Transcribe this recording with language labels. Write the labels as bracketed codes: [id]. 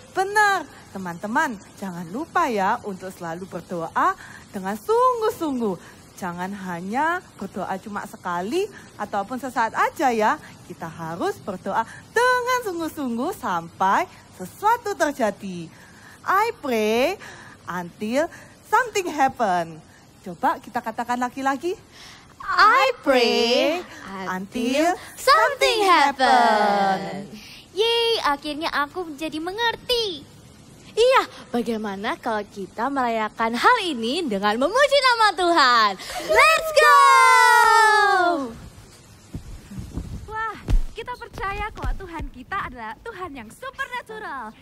[id] Benar, teman-teman, jangan lupa ya untuk selalu berdoa dengan sungguh-sungguh. Jangan hanya berdoa cuma sekali ataupun sesaat aja ya. Kita harus berdoa dengan sungguh-sungguh sampai sesuatu terjadi. [en] I pray until something happen. [id] Coba kita katakan lagi-lagi. [en] I pray until something happen. [id] Yeay, akhirnya aku menjadi mengerti. Iya, bagaimana kalau kita merayakan hal ini dengan memuji nama Tuhan? [en] Let's go! [id] Wah, kita percaya kok Tuhan kita adalah Tuhan yang supernatural.